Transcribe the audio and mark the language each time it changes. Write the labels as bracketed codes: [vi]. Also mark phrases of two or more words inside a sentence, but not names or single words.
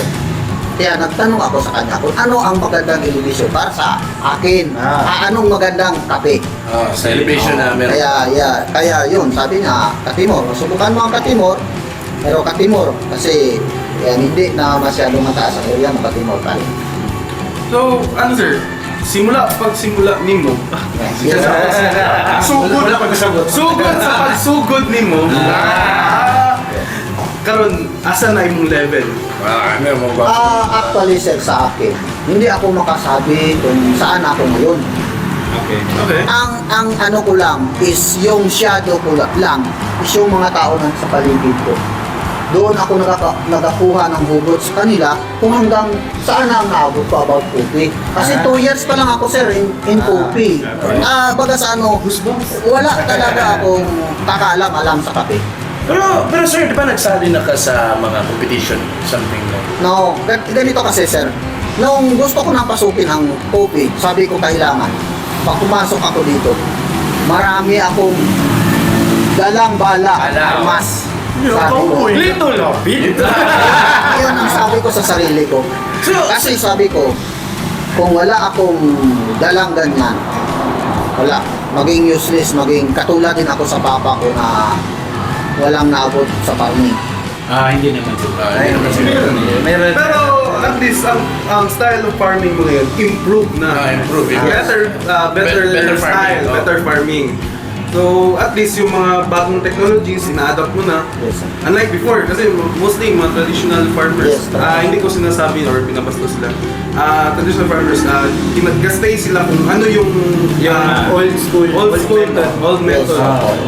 [tl] Kaya nagtanong ako sa kanya kung ano ang magandang elevation para sa akin. Anong magandang kape. Sa elevation na meron. Kaya yun, sabi niya, Katimor. Subukan mo ang Katimor. Pero Katimor, kasi yan, hindi na masyadong mataas ang area ng Katimor pa rin. So, ano sir? [ceb] Pagsimula nimo, sugod sa pagsugod nimo, karon asa na imong level? [tl] Ano mo ba? Actually, sir, sa akin, hindi ako makasabi kung saan ako ngayon. [en] Okay. [tl] Ang ano ko lang is yung shadow ko lang is yung mga tao na sa paligid ko. Doon ako nagakuha ng hugot sa kanila kung hanggang saan ang naabot ko [en] about Kopi. [tl] Kasi 2 years pa lang ako, sir, [en] in Kopi. [tl] Baga sa ano, wala talaga akong kakaalam-alam sa kape. [ceb] Pero sir, di ba nagsali na ka sa mga competition? [en] Something like No, [tl] ganito kasi, sir. Nung gusto ko nang pasukin ang Kopi, sabi ko kailangan. Pag pumasok ako dito, marami akong dalang bala, armas. Sabi ko. Little lapit. Yun ang sabi ko sa sarili ko. Kasi sabi ko, kung wala akong dalang ganyan, wala. Maging useless, maging katulad din ako sa papa ko na walang naabot sa farming. Hindi naman siguro. Meron. Pero at least ang [en] style of farming [tl] mo ngayon improve na. [en] Improve. Better Better style, farming, no? better farming. So, [tl] at least yung mga bagong technologies, ina-adapt mo na. [en] Yes, sir. Unlike before, kasi mostly mga traditional farmers, Yes, sir. [tl] hindi ko sinasabi or pinabasta sila. [en] Traditional farmers, [tl] ginagastay sila kung ano yung [en] Old school. old method. Yes.